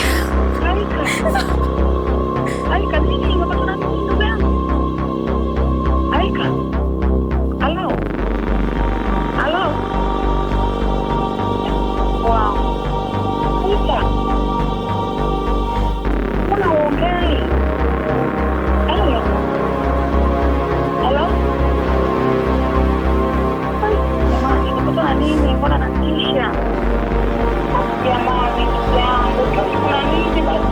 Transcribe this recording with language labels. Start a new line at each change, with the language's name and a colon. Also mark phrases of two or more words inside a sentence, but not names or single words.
Swahili: Aika, nini unapata na ndugu yangu? Aika. Halo. Halo. Wow. Aika. Mbona uongei? Halo. Halo. Jamani, unapata na nini? Mbona natisha? Jamani, yangu, kuna nini basi?